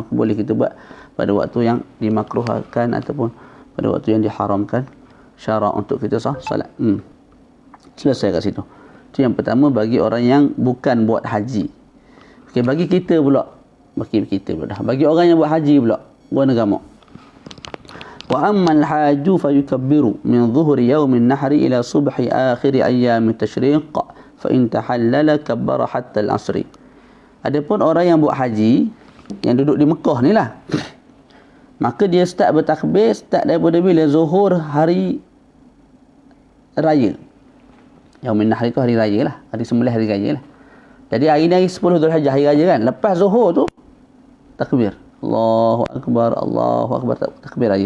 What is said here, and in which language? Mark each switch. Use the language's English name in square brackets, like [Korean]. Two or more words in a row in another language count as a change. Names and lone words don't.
[Malay] Maka boleh kita buat pada waktu yang dimakruhkan ataupun pada waktu yang diharamkan syarak untuk kita solat. Selesai kat situ. Itu yang pertama bagi orang yang bukan buat haji. Okey, bagi kita pula. Bagi orang yang buat haji pula, buat agama. [Arabic] وأما الحاج فيكبر من ظهر يوم النحر إلى صبح آخر أيام التشريق فإن تحلل كبر حتى العصر. [Malay] Adapun orang yang buat haji yang duduk di Mekah ni lah, maka dia start bertakbir daripada bila? Zuhur hari raya. [Arabic] يوم النحر [Malay] tu hari raya lah, hari sembelih hari raya lah. Jadi hari ni hari 10 Zulhijjah, hari raya kan. Lepas zuhur tu takbir, [Arabic] الله أكبر, [Malay] takbir raya.